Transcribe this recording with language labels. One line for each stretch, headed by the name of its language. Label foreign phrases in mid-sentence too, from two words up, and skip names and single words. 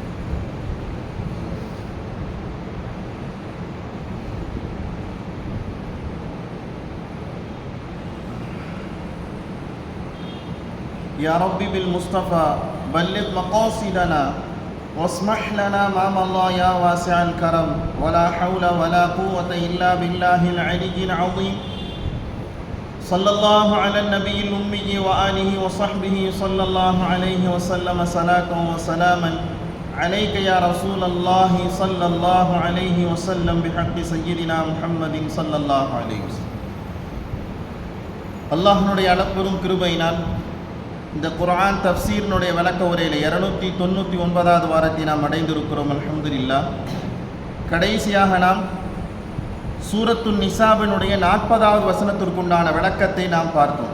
Arabic: يا ربي بالمصطفى بلغ مقاصدنا واسمح لنا ما مضى يا واسع الكرم ولا حول ولا قوة إلا بالله العلي العظيم صلى الله على النبي الأمي وآله وصحبه صلى الله عليه وسلم صلاة وسلاما عليك يا رسول الله صلى الله عليه وسلم بحق سيدنا محمد صلى الله عليه وسلم.
Tamil: அல்லாஹ்வுடைய அளப்பெரும் கிருபையினால் இந்த குர்ஆன் தஃப்சீரினுடைய விளக்க உரையில் 299வது வாரத்தை நாம் அடைந்திருக்கிறோம். அல்ஹம்துலில்லாஹ். கடைசியாக நாம் சூரத்துன் நிசாவினுடைய 40வது வசனத்திற்குண்டான விளக்கத்தை நாம் பார்த்தோம்.